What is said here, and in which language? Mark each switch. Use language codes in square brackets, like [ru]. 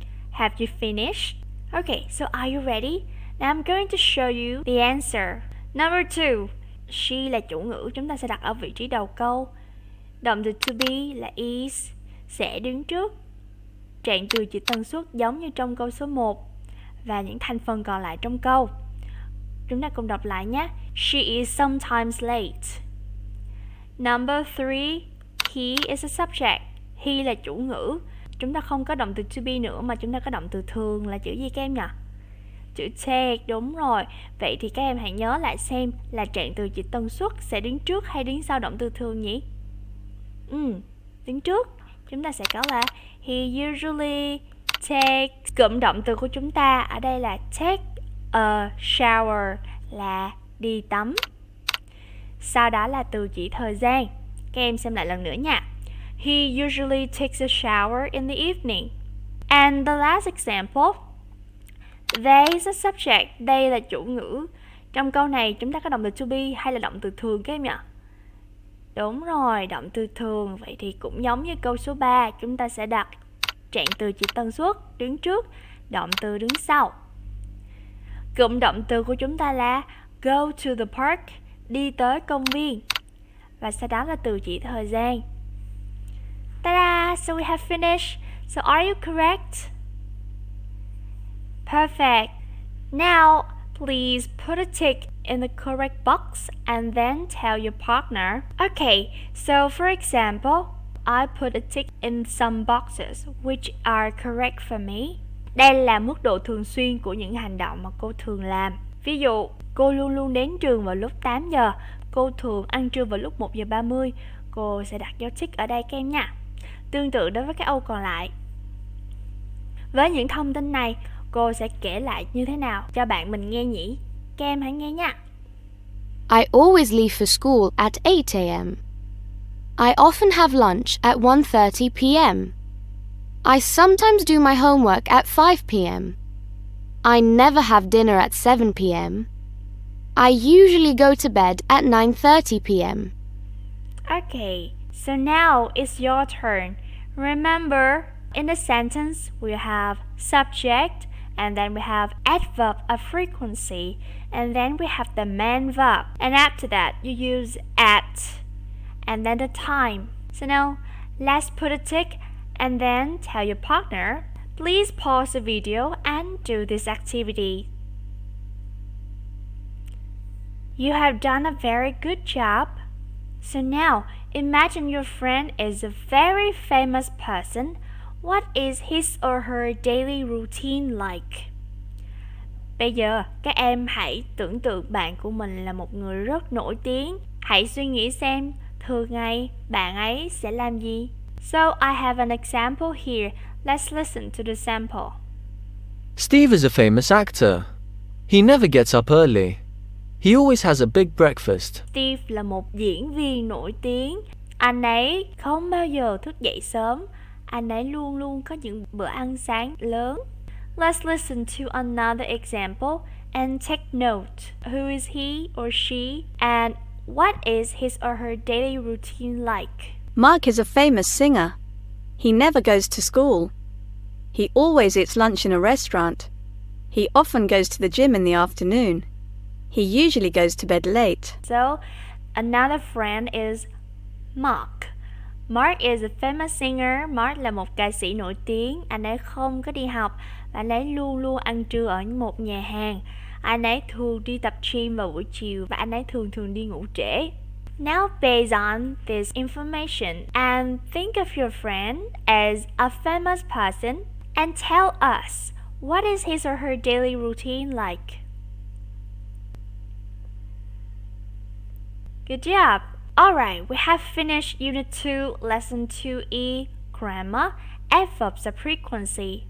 [en] Have you finished? Okay, so are you ready? Now I'm going to show you the answer. Number 2. [vi] She là chủ ngữ, chúng ta sẽ đặt ở vị trí đầu câu. Động từ to be là is sẽ đứng trước trạng từ chỉ tần suất giống như trong câu số 1 và những thành phần còn lại trong câu. Chúng ta cùng đọc lại nhé. [en] She is sometimes late. Number 3. He is a subject. He [vi] là chủ ngữ. Chúng ta không có động từ to be nữa mà chúng ta có động từ thường là chữ gì các em nhỉ? Chữ take, đúng rồi. Vậy thì các em hãy nhớ lại xem là trạng từ chỉ tần suất sẽ đứng trước hay đứng sau động từ thường nhỉ? Đứng trước. Chúng ta sẽ có là [en] he usually takes. [vi] Cụm động từ của chúng ta ở đây là [en] take a shower [vi] là đi tắm. Sau đó là từ chỉ thời gian. Các em xem lại lần nữa nha. [en] He usually takes a shower in the evening. And the last example, they is a subject. [vi] They là chủ ngữ. Trong câu này chúng ta có động từ to be hay là động từ thường các em nhỉ? Đúng rồi, động từ thường. Vậy thì cũng giống như câu số 3, chúng ta sẽ đặt trạng từ chỉ tần suất đứng trước, động từ đứng sau. Cụm động từ của chúng ta là [en] go to the park, [vi] đi tới công viên. Và sau đó là từ chỉ thời gian. [en] Ta-da! So we have finished. So are you correct? Perfect. Now, please put a tick in the correct box and then tell your partner. Okay, so for example, I put a tick in some boxes which are correct for me. [vi] Đây là mức độ thường xuyên của những hành động mà cô thường làm. Ví dụ, cô luôn luôn đến trường vào lúc 8 giờ. Cô thường ăn trưa vào lúc 1 giờ 30. Cô sẽ đặt dấu tick ở đây các em nha. Tương tự đối với các ô còn lại. Với những thông tin này, cô sẽ kể lại như thế nào cho bạn mình nghe nhỉ? Các em hãy nghe nha. [en] I always leave for school at 8 a.m. I often have lunch at 1:30 p.m. I sometimes do my homework at 5 p.m. I never have dinner at 7 p.m. I usually go to bed at 9:30 p.m. Okay, so now it's your turn. Remember, in the sentence we have subject, and then we have adverb of frequency, and then we have the main verb. And after that, you use at, and then the time. So now, let's put a tick, and then tell your partner, please pause the video and do this activity. You have done a very good job. So now, imagine your friend is a very famous person. What is his or her daily routine like? [vi] Bây giờ, các em hãy tưởng tượng bạn của mình là một người rất nổi tiếng. Hãy suy nghĩ xem, thường ngày bạn ấy sẽ làm gì? [en] So, I have an example here. Let's listen to the sample. Steve is a famous actor. He never gets up early. He always has a big breakfast. [vi] Steve là một diễn viên nổi tiếng. Anh ấy không bao giờ thức dậy sớm. Anh ấy luôn luôn có những bữa ăn sáng lớn. [en] Let's listen to another example and take note. Who is he or she and what is his or her daily routine like? Mark is a famous singer. He never goes to school. He always eats lunch in a restaurant. He often goes to the gym in the afternoon. He usually goes to bed late. So, another friend is Mark. Mark is a famous singer. [vi] Mark là một ca sĩ nổi tiếng. Anh ấy không có đi học. Anh ấy luôn luôn ăn trưa ở một nhà hàng. Anh ấy thường đi tập gym vào buổi chiều và anh ấy thường đi ngủ trễ. [en] Now, based on this information, and think of your friend as a famous person and tell us what is his or her daily routine like. Good job! Alright, we have finished Unit 2, Lesson 2E, Grammar, Adverbs of Frequency.